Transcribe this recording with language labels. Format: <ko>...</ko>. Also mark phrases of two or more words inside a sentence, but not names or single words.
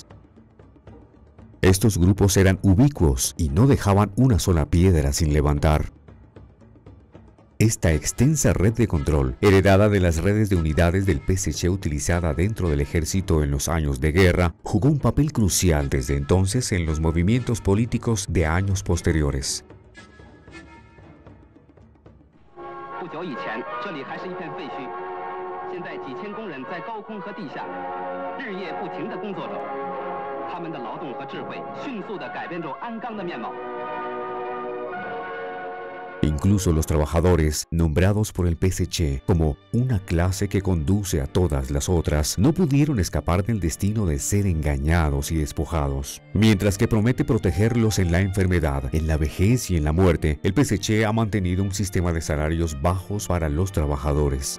<es>Estos grupos eran ubicuos y no dejaban una sola piedra sin levantar. Esta extensa red de control, heredada de las redes de unidades del PSC utilizada dentro del ejército en los años de guerra, jugó un papel crucial desde entonces en los movimientos políticos de años posteriores.</es> <zh>不久以前，这里还是一片废墟，现在几千工人在高空和地下日夜不停地工作着，他们的劳动和智慧迅速地改变着鞍钢的面貌。</zh> <es>Incluso los trabajadores, nombrados por el PSC como una clase que conduce a todas las otras, no pudieron escapar del destino de ser engañados y despojados. Mientras que promete protegerlos en la enfermedad, en la vejez y en la muerte, el PSC ha mantenido un sistema de salarios bajos para los trabajadores.</es>